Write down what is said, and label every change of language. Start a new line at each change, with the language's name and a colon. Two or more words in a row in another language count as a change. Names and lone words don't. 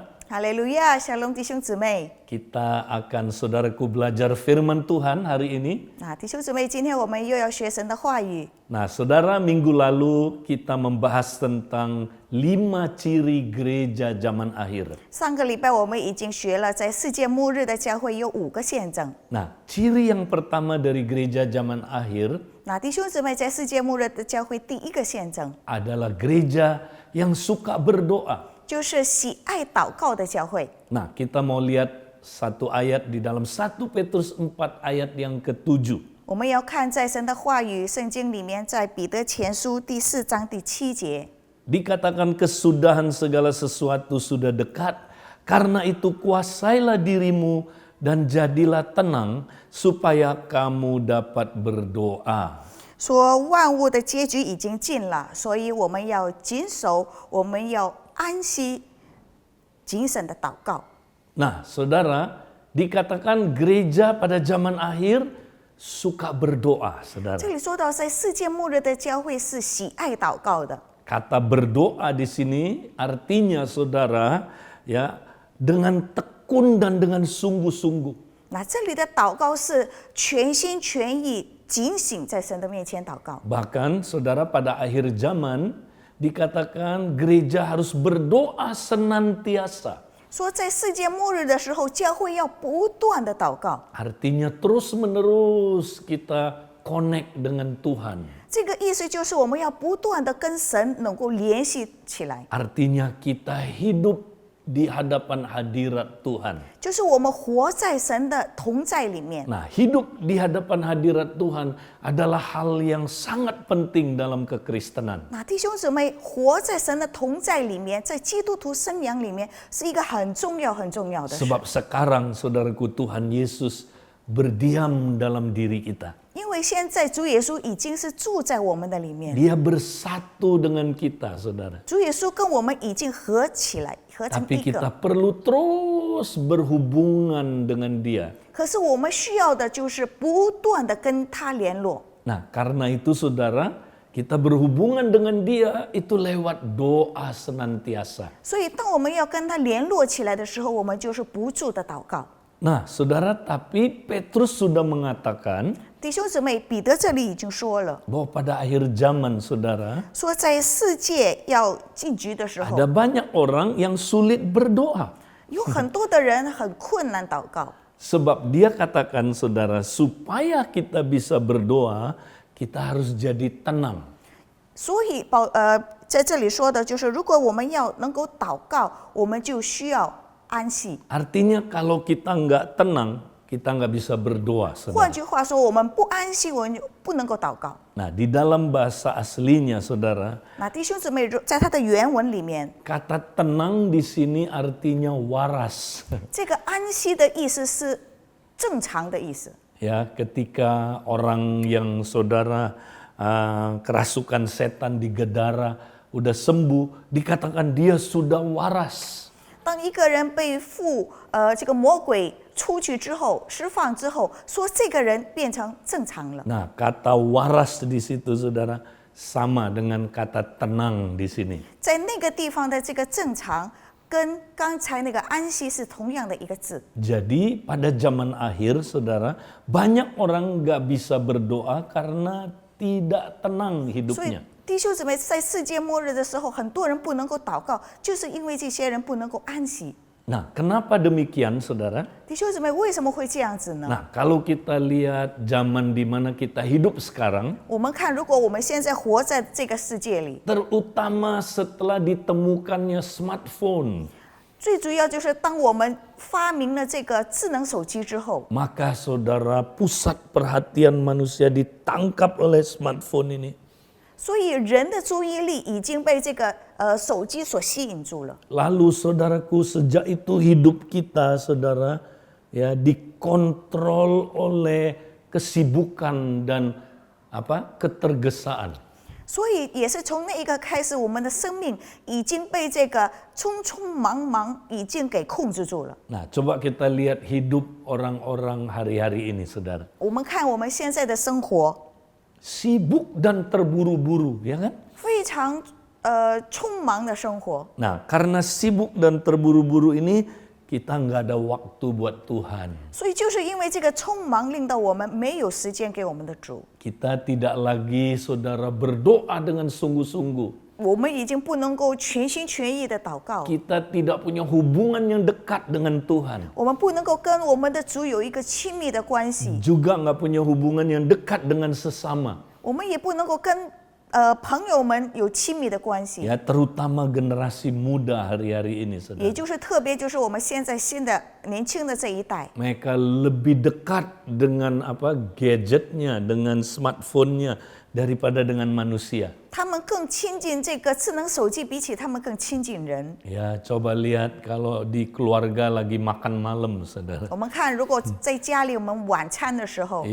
Chinese: 哈利路亚，Shalom弟兄姊妹。
Indonesian: Kita akan saudaraku belajar firman Tuhan hari ini.
Chinese: 那弟兄姊妹，今天我们又要学神的话语。
Indonesian: Nah saudara, minggu lalu kita membahas tentang 5 ciri gereja zaman akhir.
Chinese: 上个礼拜我们已经学了，在世界末日的教会有5个见证。
Indonesian: Nah, ciri yang pertama dari gereja zaman akhir
Chinese: 那弟兄姊妹，在世界末日的教会第一个见证
Indonesian: adalah gereja yang suka berdoa.
Chinese: 就是喜爱祷告的教会。
Indonesian: Nah, kita mau lihat satu ayat di dalam 1 Petrus 4 ayat yang ke-7.
Chinese: 我们要看在神的话语圣经里面，在彼得前书第4章第7节，
Indonesian: Dikatakan kesudahan segala sesuatu sudah dekat, karena itu kuasailah dirimu dan jadilah tenang supaya kamu dapat berdoa.
Chinese: 说万物的结局已经近了，所以我们要谨守，我们要安息，谨慎的祷告。
Indonesian: Nah, saudara, dikatakan gereja pada zaman akhir suka berdoa, saudara.
Chinese: 这里说到，在世界末日的教会是喜爱祷告的。
Indonesian: Kata berdoa di sini artinya, saudara, ya, dengan tekun dan dengan sungguh-sungguh.
Chinese: 那这里的祷告是全心全意、警醒在神的面前祷告。
Indonesian: Bahkan, saudara, pada akhir zaman dikatakan gereja harus berdoa senantiasa.
Chinese: 说在世界末日的时候，教会要不断的祷告。
Indonesian: Artinya terus-menerus kita connect dengan Tuhan.
Chinese: 这个意思就是我们要不断的跟神能够联系起来，
Indonesian: Artinya kita hidup di hadapan hadirat Tuhan.
Chinese: 就是我们活在神的同在里面。
Indonesian: Nah, hidup di hadapan hadirat Tuhan adalah hal yang sangat penting dalam kekristenan.
Chinese: 那弟兄姊妹，活在神的同在里面，在基督徒生涯里面是一个很重要、很重要的事。
Indonesian: Sebab sekarang, saudaraku, Tuhan Yesus berdiam dalam diri kita.
Chinese: 因为现在主耶稣已经是住在我们的里面，
Indonesian: Dia bersatu dengan kita, saudara.
Chinese: 主耶稣跟我们已经合起来，合成
Indonesian: Tapi
Chinese: 一
Indonesian: kita
Chinese: 个。
Indonesian: perlu terus berhubungan dengan Dia.
Chinese: 可是我们需要的就是不断的跟他联络。
Indonesian: Nah, karena itu saudara, kita berhubungan dengan Dia itu lewat doa senantiasa.
Chinese: 所以，当我们要跟他联络起来的时候，我们就是不住的祷告。
Indonesian: Nah, saudara, tapi Petrus sudah mengatakan
Chinese: 弟兄姊妹，彼得这里已经说了，
Indonesian: bahwa pada akhir zaman, saudara,
Chinese: 说在世界要尽局的时候
Indonesian: ada，banyak orang yang sulit berdoa.
Chinese: 有很多的人很困难祷告。
Indonesian: Sebab dia katakan, saudara, supaya kita bisa berdoa, kita harus jadi tenang.
Chinese: 所以在这里说的就是，如果我们要能够祷告，我们就需要安息。
Indonesian: Artinya kalau kita nggak tenang, kita nggak bisa berdoa,
Chinese: 换
Indonesian: saudara.
Chinese: 句话说，我们不安息，我们就不能够祷告。
Indonesian: Nah, di dalam bahasa aslinya, saudara,
Chinese: 那弟兄姊妹，在他的原文里面，
Indonesian: kata tenang di sini artinya waras.
Chinese: 这个安息的意思是正常的意思。
Indonesian: Ya, ketika orang yang saudara kerasukan setan di Gedara udah sembuh, dikatakan dia sudah waras.
Chinese: 当一个人被这个魔鬼出去之后，释放之后，说这个人变成正常了。
Indonesian: Nah, kata waras di situ, saudara, sama dengan kata tenang di sini.
Chinese: 在那个地方的这个正常，跟刚才那个安息是同样的一个字。
Indonesian: Jadi pada zaman akhir, saudara, banyak orang nggak bisa berdoa karena tidak tenang
Chinese: 所以
Indonesian: hidupnya.
Chinese: 弟兄姊妹，在世界末日的时候，很多人不能够祷告，就是因为这些人不能够安息。
Indonesian: Nah, kenapa demikian, saudara?
Chinese: 弟兄姊妹，为什么会这样子呢？
Indonesian: Nah, kalau kita lihat zaman di mana kita hidup sekarang,
Chinese: 我们看，如果我们现在活在这个世界里，
Indonesian: terutama setelah ditemukannya smartphone,
Chinese: 最主要就是当我们发明了这个智能手机之后，
Indonesian: maka saudara, pusat perhatian manusia ditangkap oleh smartphone ini.
Chinese: 所以人的注意力已经被这个手机所吸引住了。
Indonesian: Lalu saudaraku, sejak itu hidup kita, saudara, ya dikontrol oleh kesibukan dan ketergesaan.
Chinese: 所以也是从那一个开始，我们的生命已经被这个匆匆忙忙已经给控制住了。
Indonesian: Nah, coba kita lihat hidup orang-orang hari-hari ini, saudara.
Chinese: 我们看我们现在的生活，
Indonesian: Sibuk dan terburu-buru, ya kan?
Chinese: 非常匆忙的生活。
Indonesian: Nah, karena sibuk dan terburu-buru ini, kita nggak ada waktu buat Tuhan.
Chinese: 所以就是因为这个匆忙，令到我们没有时间给我们的主。
Indonesian: Kita tidak lagi, saudara, berdoa dengan sungguh-sungguh.
Chinese: 我们已经不能够全心全意的祷告，
Indonesian: Kita tidak punya hubungan yang dekat dengan Tuhan.
Chinese: 我们不能够跟我们的主有一个亲密的关系，
Indonesian: Juga nggak punya hubungan yang dekat dengan sesama.
Chinese: 我们也不能够跟朋友们有亲密的关系。
Indonesian: Ya, terutama generasi muda hari-hari ini,
Chinese: 也
Indonesian: saudara.
Chinese: 就是特别就是我们现在新的年轻的这一代，
Indonesian: Mereka lebih dekat dengan gadgetnya, dengan smartphone-nya daripada dengan manusia.
Chinese: 他们更亲近这个智能手机，比起他们更亲近人。
Indonesian: Ya, coba lihat kalau di keluarga lagi makan malam, saudara.
Chinese: 我们看，如果在家里我们晚餐的时候，